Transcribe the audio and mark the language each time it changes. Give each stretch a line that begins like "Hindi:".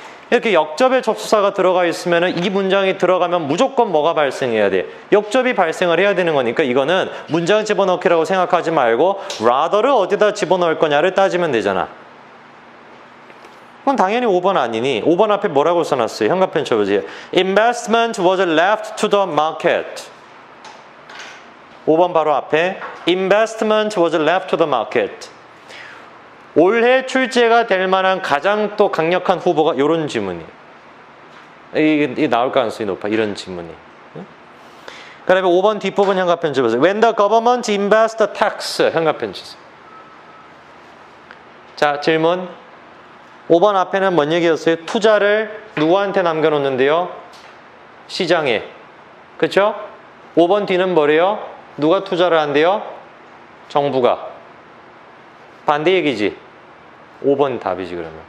Korean: 이렇게 역접의 접수사가 들어가 있으면 이 문장이 들어가면 무조건 뭐가 발생해야 돼? 역접이 발생을 해야 되는 거니까 이거는 문장 집어넣기라고 생각하지 말고 rather를 어디다 집어넣을 거냐를 따지면 되잖아. 그럼 당연히 5번 아니니? 5번 앞에 뭐라고 써놨어요? 현관편 쳐보세요.
English: Investment was left to the market. 5번 바로 앞에 Investment was left to the market.
Korean: 올해 출제가 될 만한 가장 또 강력한 후보가 이런 지문이에요. 이게 나올 가능성이 높아. 이런 지문이. 그 다음에 5번 뒷부분 현관편 쳐보세요.
English: When the government invests the tax.
Korean: 현관편 치세요. 자, 질문. 5번 앞에는 뭔 얘기였어요? 투자를 누구한테 남겨놓는데요? 시장에. 그렇죠? 5번 뒤는 뭐래요? 누가 투자를 한대요? 정부가. 반대 얘기지. 5번 답이지 그러면.